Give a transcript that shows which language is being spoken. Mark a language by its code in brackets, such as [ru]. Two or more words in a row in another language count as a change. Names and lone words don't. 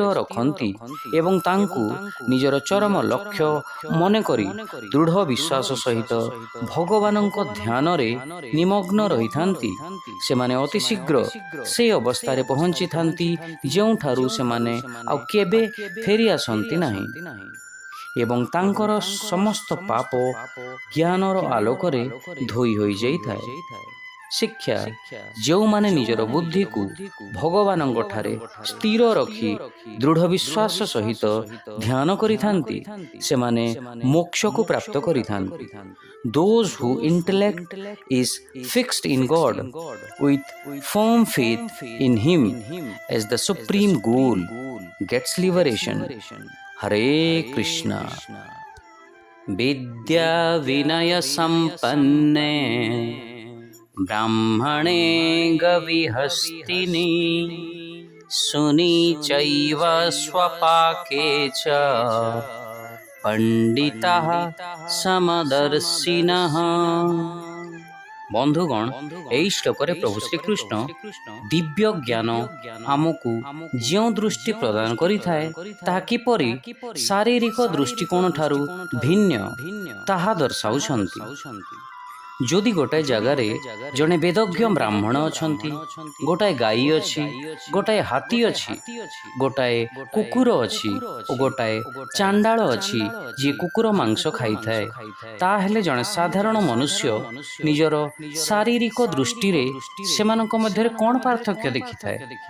[or] ରଖନ୍ତି ଏବଂ ତାଙ୍କୁ ନିଜର ଚରମ ଲକ୍ଷ୍ୟ ମନେକରି ଦୃଢ଼ ବିଶ୍ୱାସ ସହିତ ଭଗବାନଙ୍କ ଧ୍ୟାନରେ ନିମଗ୍ନ ରହିଥାନ୍ତି, ସେମାନେ ଅତିଶୀଘ୍ର ସେ ଅବସ୍ଥାରେ ପହଞ୍ଚିଥାନ୍ତି ଯେଉଁଠାରୁ ସେମାନେ ଆଉ କେବେ ଫେରି ଆସନ୍ତି ନାହିଁ ଏବଂ ତାଙ୍କର ସମସ୍ତ ପାପ ଜ୍ଞାନର ଆଲୋକରେ ଧୋଇ ହୋଇଯାଇଥାଏ। ଶିକ୍ଷା, ଯେଉଁମାନେ ନିଜର ବୁଦ୍ଧିକୁ ଭଗବାନଙ୍କଠାରେ ସ୍ଥିର ରଖି ଦୃଢ଼ ବିଶ୍ୱାସ ସହିତ ଧ୍ୟାନ କରିଥାନ୍ତି, ସେମାନେ ମୋକ୍ଷକୁ ପ୍ରାପ୍ତ କରିଥାନ୍ତି। [en] Those whose intellect is fixed in God with firm faith in Him as the supreme goal gets liberation. [sa] हरे कृष्णा। विद्या विनय संपन्ने ब्राह्मणे गविहस्तिनि सुनी चैव स्वपाके च पंडिताः समदर्शिनः। [or] ବନ୍ଧୁଗଣ, ଏହି ଶ୍ଲୋକରେ ପ୍ରଭୁ ଶ୍ରୀକୃଷ୍ଣ ଦିବ୍ୟ ଜ୍ଞାନ ଆମକୁ ଯେଉଁ ଦୃଷ୍ଟି ପ୍ରଦାନ କରିଥାଏ, ତାହା କିପରି ଶାରୀରିକ ଦୃଷ୍ଟିକୋଣଠାରୁ ଭିନ୍ନ ତାହା ଦର୍ଶାଉଛନ୍ତି। ଯଦି ଗୋଟାଏ ଜାଗାରେ ଜଣେ ବେଦଜ୍ଞ ବ୍ରାହ୍ମଣ ଅଛନ୍ତି, ଗୋଟାଏ ଗାଈ ଅଛି, ଗୋଟାଏ ହାତୀ ଅଛି, ଗୋଟାଏ କୁକୁର ଅଛି ଓ ଗୋଟାଏ ଚାଣ୍ଡାଳ ଅଛି ଯିଏ କୁକୁର ମାଂସ ଖାଇଥାଏ, ତାହେଲେ ଜଣେ ସାଧାରଣ ମନୁଷ୍ୟ ନିଜର ଶାରୀରିକ ଦୃଷ୍ଟିରେ ସେମାନଙ୍କ ମଧ୍ୟରେ କ'ଣ ପାର୍ଥକ୍ୟ ଦେଖିଥାଏ?